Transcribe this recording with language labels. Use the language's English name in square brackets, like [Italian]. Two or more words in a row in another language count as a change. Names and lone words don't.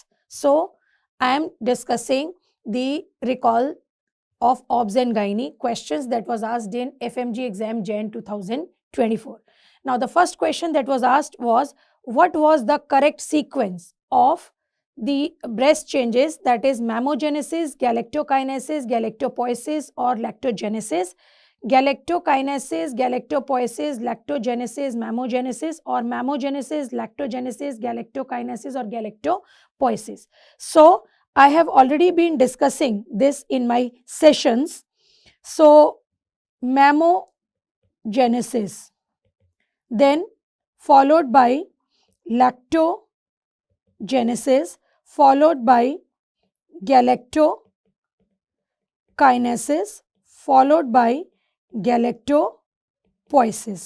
[English] So I am discussing the recall of Obs and Gynae questions that was asked in FMG exam Jan 2024. Now the first question that was asked was, what was the correct sequence of the breast changes, that is mammogenesis, galactokinesis, galactopoiesis or lactogenesis, galactokinesis, galactopoiesis, lactogenesis, mammogenesis, or mammogenesis, lactogenesis, galactokinesis or galactopoiesis. So I have already been discussing this in my sessions. So mammogenesis, then followed by lactogenesis, followed by galactokinesis, followed by galactopoiesis.